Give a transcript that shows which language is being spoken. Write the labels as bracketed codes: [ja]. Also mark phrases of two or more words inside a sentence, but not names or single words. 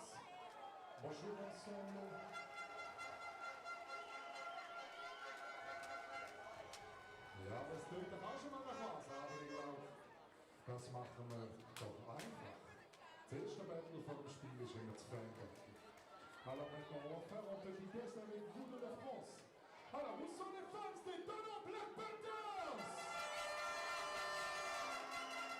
[fr] Bonjour ensemble. [de] Ja, das klingt doch auch schon mal nach was, aber ich glaube, das machen wir doch einfach. Das erste Battle von dem Spiel ist immer zu fragen. [fr] Alors maintenant, on va faire un petit test avec vous de la France. Alors, où sont les fans des Thonon Black Panthers?